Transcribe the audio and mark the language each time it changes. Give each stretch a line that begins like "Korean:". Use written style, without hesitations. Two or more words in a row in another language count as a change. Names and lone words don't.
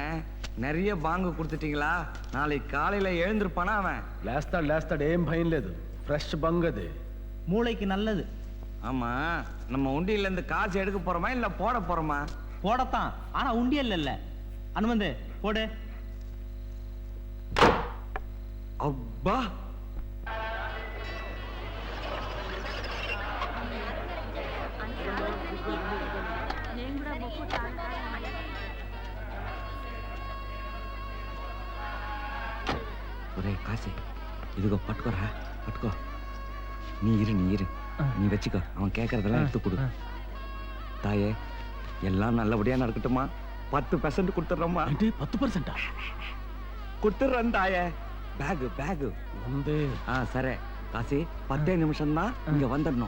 Tamil: நிறைய பாங்கு கொடுத்துட்டீங்களா? நாளைக்கு காலையில எழுந்திருப்பானா அவன்?
Telugu: లేస్తాడు ఏం భయం లేదు.
English: fresh bhang
Telugu: అది.
Tamil: மூளைக்கு நல்லது. ஆமா, நம்ம உண்டியில இருந்து காசு எடுக்க போறோமா இல்ல போட போறோமா? போடத்தான், ஆனா உண்டியல் இல்ல. அனுமந்து போடு. அப்பா,
Telugu: ఒరే కాశీ, ఇదిగో పట్టుకోరా, పట్టుకో.
Tamil: நீ இரு நீ வச்சுக்கோ. அவன் கேட்கறதெல்லாம் எடுத்து கொடு. தாயே, எல்லாம் நல்லபடியா நடக்கட்டுமா? 10% கொடுத்துட்றோம்மா. 10%? கொடுத்துட்றேன் தாயே. பேகு
Telugu: ఉంది.
Tamil: சரி காசி, 10 நிமிஷம் தான் இங்க வந்துடணும்.